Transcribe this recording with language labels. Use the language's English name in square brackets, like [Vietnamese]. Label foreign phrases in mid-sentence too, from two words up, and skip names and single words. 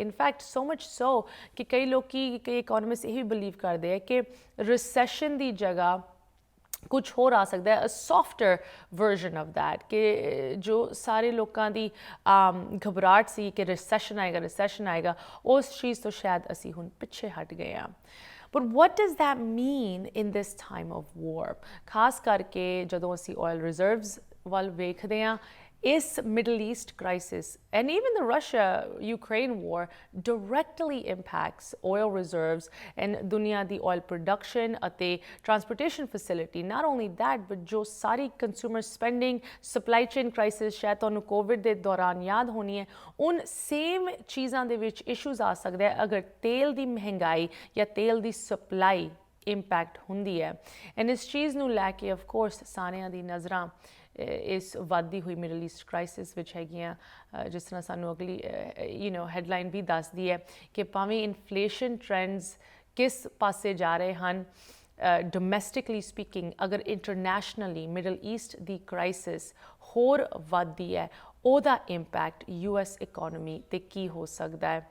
[English] in fact so much so [Punjabi] ਕਿ ਕਈ ਇਕੋਨੋਮਿਸਟ ਇਹ ਵੀ ਬਿਲੀਵ ਕਰਦੇ ਹੈ ਕਿ ਰਿਸੈਸ਼ਨ ਦੀ ਜਗ੍ਹਾ ਕੁਛ ਹੋਰ ਆ ਸਕਦਾ ਹੈ, [English] softer version of that, [Punjabi] ਕਿ ਜੋ ਸਾਰੇ ਲੋਕਾਂ ਦੀ ਘਬਰਾਹਟ ਸੀ ਕਿ ਰਿਸੈਸ਼ਨ ਆਏਗਾ, ਉਸ ਚੀਜ਼ ਤੋਂ ਸ਼ਾਇਦ ਅਸੀਂ ਹੁਣ ਪਿੱਛੇ ਹਟ ਗਏ ਹਾਂ। [English] But what does that mean in this time of war? [Punjabi] ਖਾਸ ਕਰਕੇ ਜਦੋਂ ਅਸੀਂ [English] oil reserves [Punjabi] ਵੱਲ ਵੇਖਦੇ ਹਾਂ, ਇਸ [English] Middle East crisis and even the Russia-Ukraine war directly impacts oil reserves and [Punjabi] ਦੁਨੀਆ ਦੀ [English] oil production ਅਤੇ transportation facility. Not only that, but [Punjabi] ਜੋ ਸਾਰੀ [English] consumer spending, supply chain crisis, [Punjabi] ਸ਼ਾਇਦ ਤੁਹਾਨੂੰ COVID ਦੇ ਦੌਰਾਨ ਯਾਦ ਹੋਣੀ ਹੈ, ਉਨ ਸੇਮ ਚੀਜ਼ਾਂ ਦੇ ਵਿੱਚ issues ਆ ਸਕਦੇ ਹੈ ਅਗਰ ਤੇਲ ਦੀ ਮਹਿੰਗਾਈ ਜਾਂ ਤੇਲ ਦੀ ਸਪਲਾਈ ਇੰਪੈਕਟ ਹੁੰਦੀ ਹੈ। ਐਂਡ ਇਸ ਚੀਜ਼ ਨੂੰ ਲੈ ਕੇ [English] of course [Punjabi] ਸਾਰਿਆਂ ਦੀ ਨਜ਼ਰਾਂ ਇਸ ਵੱਧਦੀ ਹੋਈ [English] Middle East crisis [Punjabi] ਵਿੱਚ ਹੈਗੀਆਂ, ਜਿਸ ਤਰ੍ਹਾਂ ਸਾਨੂੰ ਅਗਲੀ ਹੈਡਲਾਈਨ ਵੀ ਦੱਸਦੀ ਹੈ ਕਿ ਭਾਵੇਂ [English] inflation trends [Punjabi] ਕਿਸ ਪਾਸੇ ਜਾ ਰਹੇ ਹਨ, [English] domestically speaking [Punjabi] ਅਗਰ ਇੰਟਰਨੈਸ਼ਨਲੀ ਮਿਡਲ ਈਸਟ ਦੀ ਕ੍ਰਾਈਸਿਸ ਹੋਰ ਵੱਧਦੀ ਹੈ, ਉਹਦਾ ਇੰਪੈਕਟ US ਇਕੋਨਮੀ 'ਤੇ ਕੀ ਹੋ ਸਕਦਾ ਹੈ।